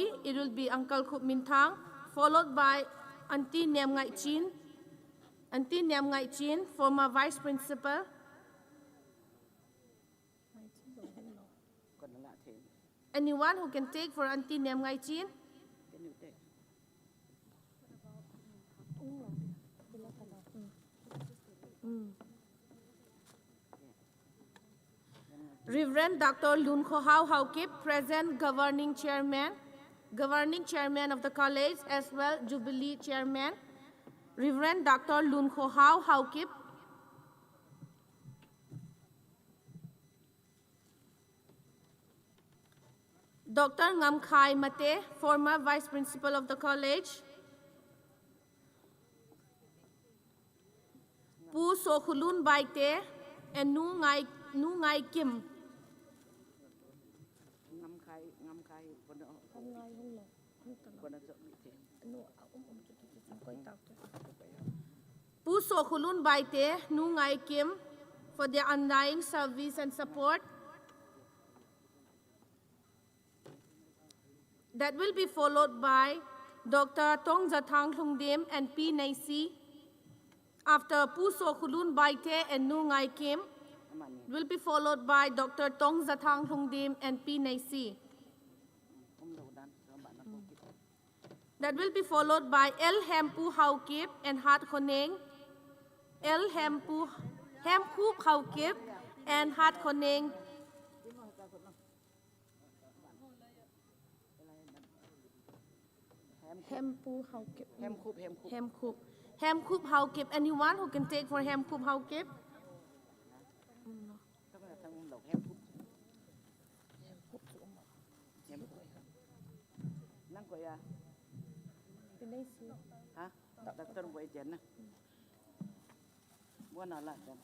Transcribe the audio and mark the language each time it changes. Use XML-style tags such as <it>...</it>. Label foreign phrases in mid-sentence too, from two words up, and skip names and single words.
<en>it will be Uncle Khup Mintang, followed by Auntie Niam Ngai Chin. Auntie Niam Ngai Chin, former Vice Principal. Anyone who can take for Auntie Niam Ngai Chin? Reverend Dr. Lun Kho Hau Hau Kip, present governing chairman of the college, as well Jubilee chairman. Reverend Dr. Lun Kho Hau Hau Kip. Dr. Ngam Khai Mate, former vice principal of the college. Pu Sokhulun Baite and Nu Ngai Kim. Pu Sokhulun Baite, Nu Ngai Kim, for their undying service and support. That will be followed by Dr. Tong Zathang Lungdim and P. Naisi. After Pu Sokhulun Baite and Nu Ngai Kim, will be followed by Dr. Tong Zathang Lungdim and P. Naisi. That will be followed by El Hempu Hau Kip and Hat Khoneng. El Hempu Hau Kip and Hat Khoneng. Hempu Hau Kip. Hemkup Hau Kip. Anyone who can take for Hemkup Hau Kip?</en> <vi>Hả? Đặt tên quay chén nè. Mua nào lại chén.</vi>